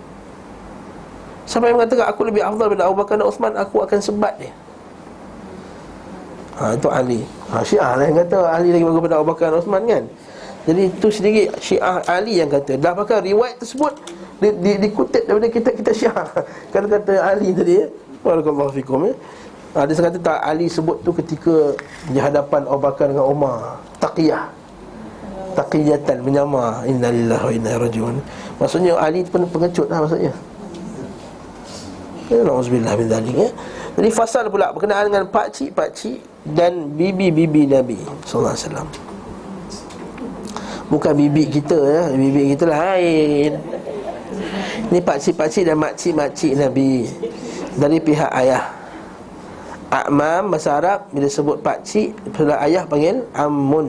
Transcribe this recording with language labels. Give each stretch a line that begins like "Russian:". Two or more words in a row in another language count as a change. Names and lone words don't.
Malay: Siapa yang mengatakan aku lebih afdal daripada Abu Bakar dan Uthman, aku akan sebat dia. Itu Ali. Syiah lah yang kata Ali lagi bagus daripada Abu Bakar dan Uthman kan. Jadi itu sendiri Syiah Ali yang kata. Dah bahkan riwayat tersebut dikutip daripada kitab Syiah. Kalau kata Ali tadi,
Arabic: بارك الله فيكم.
Malay: Ada yang kata tak, Ali sebut tu ketika di hadapan Abu Bakar dengan Umar, taqiyatan, menyamar,
Arabic: إنا لله وإنا إليه راجعون.
Malay: Maksudnya Ali pun pengecut lah maksudnya.
Arabic: نعوذ بالله من ذلك
Malay: ya. Jadi fasal pula berkenaan dengan pakcik-pakcik dan bibi-bibi Nabi
Arabic: صلى الله عليه وسلم.
Malay: Bukan bibi kita ya, bibi kita lain. Ini pakcik-pakcik dan makcik-makcik Nabi dari pihak ayah. A'mam bahasa Arab, bila sebut pakcik sebelah ayah panggil ammun.